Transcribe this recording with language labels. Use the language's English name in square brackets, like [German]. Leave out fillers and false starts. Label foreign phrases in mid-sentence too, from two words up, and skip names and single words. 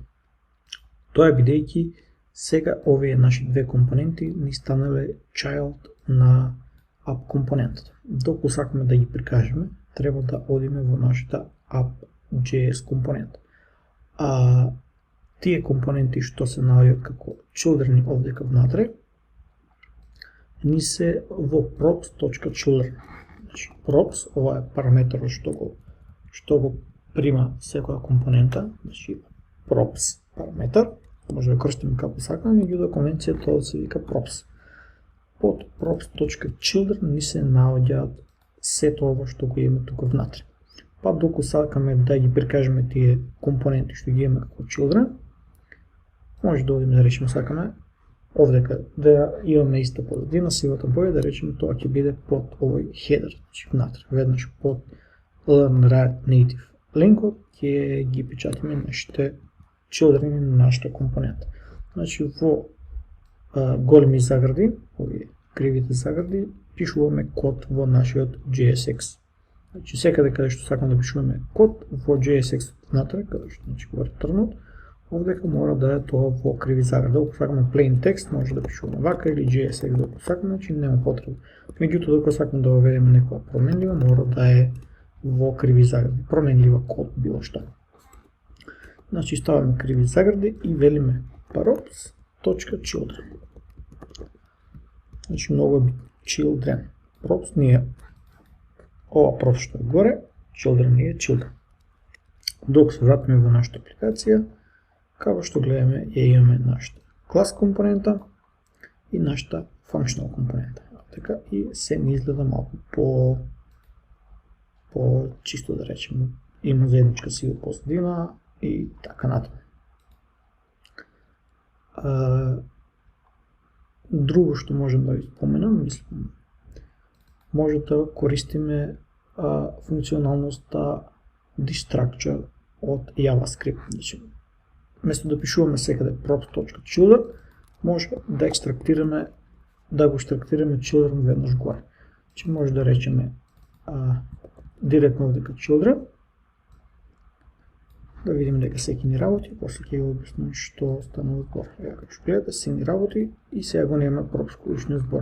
[Macedonian] Тоа е бидејќи сега овие наши две компоненти ни станале child на app компонентата. Докато сакаме да ги прикажеме, треба да одиме во нашата app.js компонента. Тие компоненти што се наоѓаат како children овдека внатре, ни се во props.children. Значи, props, ова е параметрот што го прима секоја компонента, значи props параметар, може да користиме како сакаме, меѓутоа конвенцијата тоа се вика props. Под props.children ни се наоѓаат сето ова што го имаме тука внатре. Па докато сакаме да ги прикажеме тие компоненти што ги имаме како children, може да одиме да речеме сакаме овдека да имаме иста позадина, сивата боја, да речеме тоа ќе биде под овој header, значи внатре. Веднаш под [English] learn write native [Macedonian] линкот ќе ги печатиме нашите children на нашата компонента. Значи во големи загради, овие кривите загради, пишуваме код во нашиот JSX. Значи секаде каде што сакаме да пишуваме код во JSX внатре, каде што значи во ретурнот, овдека мора да е тоа во криви загради. Ако сакаме plain текст, може да пишуваме вака или JSX докато сакаме, значи нема потреба. Меѓутоа докато сакаме да воведеме некоја променлива, мора да е во криви загради, променлива код, било што. Значи ставаме криви загради и велиме props.children. Значи многу е children. Props ни е ова props што е горе, children ни е children. Докато се вратиме во нашата апликација, како што гледаме, ја имаме нашата клас компонента и нашата functional компонента. Така и се ни изгледа малку по чисто да речеме, има заедничка сива позадина и така натаму. Друго што можем да ви споменам, мислам, може да користиме функционалноста destructure од JavaScript. Значи, место да пишуваме секаде props.children, може да екстрактираме, да го екстрактираме children веднаш горе. Значи може да речеме директно овдека children, да видиме дека секи ни работи, после ќе го обяснам што станува збор. Како што гледате, се ни работи и сега го нема props количниот збор.